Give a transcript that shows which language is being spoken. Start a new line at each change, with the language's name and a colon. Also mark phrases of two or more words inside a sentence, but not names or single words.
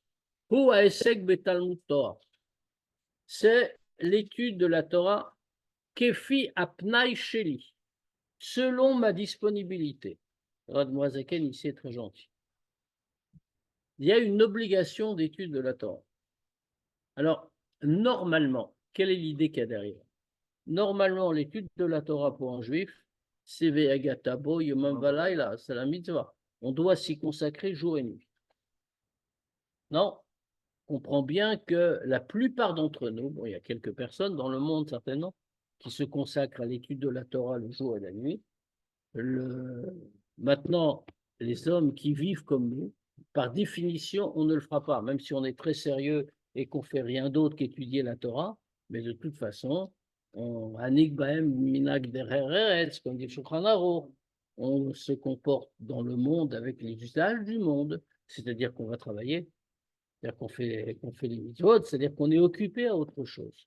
French: C'est l'étude de la Torah
Hebrew: כפי הפנאי שלי,
French: selon ma disponibilité. Radmoazaken ici est très gentil. Il y a une obligation d'étude de la Torah. Alors, normalement, quelle est l'idée qu'il y a derrière? Normalement, l'étude de la Torah pour un juif, c'est
Hebrew: והגית בו יומם ולילה,
French: c'est la mitzvah. On doit s'y consacrer jour et nuit. Non, on comprend bien que la plupart d'entre nous, bon, il y a quelques personnes dans le monde certainement, qui se consacrent à l'étude de la Torah le jour et la nuit. Maintenant, les hommes qui vivent comme nous, par définition, on ne le fera pas, même si on est très sérieux et qu'on fait rien d'autre qu'étudier la Torah, mais de toute façon,
Hebrew: הנהג בהם מנהג דרך ארץ,
French: comme dit Shulchan Aruch, on se comporte dans le monde avec les usages du monde, c'est-à-dire qu'on va travailler, c'est-à-dire qu'on fait les mitzvot, c'est-à-dire qu'on est occupé à autre chose.